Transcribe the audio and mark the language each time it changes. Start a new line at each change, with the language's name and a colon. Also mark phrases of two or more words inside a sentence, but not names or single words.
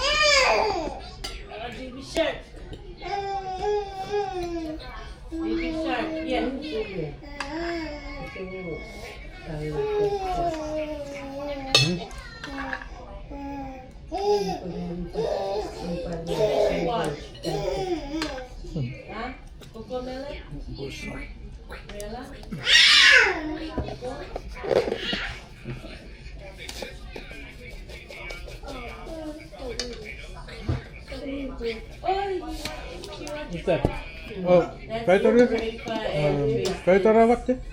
English: Baby shark. Baby shark. Yeah. Watch. Huh? Coconut? Mela? What's that? Oh, better is better what?